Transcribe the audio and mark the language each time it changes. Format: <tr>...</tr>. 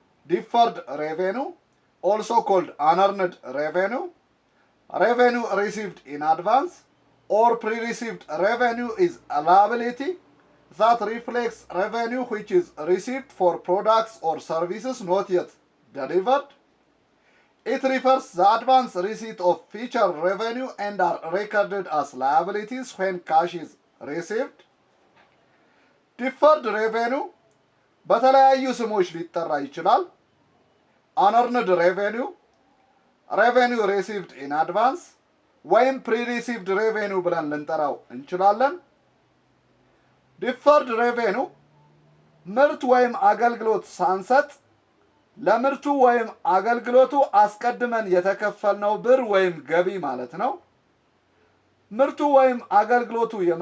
<en>ዲፈርድ ሬቬኒው also called unearned revenue, revenue received in advance or pre-received revenue is a liability that reflects revenue which is received for products or services not yet delivered. It refers the advance receipt of future revenue and are recorded as liabilities when cash is received.</en> <am>Deferred revenue በተለያዩ ስሞች ሊጠራ ይችላል። unearned revenue, revenue received in advance ወይም pre-received revenue ብለን ልንጠራው እንችላለን። deferred revenue ምርት ወይም አገልግሎት ሳንሰጥ ለምርቱ ወይም አገልግሎቱ አስቀድመን የተከፈልነው ብር ወይም ገቢ ማለት ነው። ምርቱ ወይም አገልግሎቱ</am>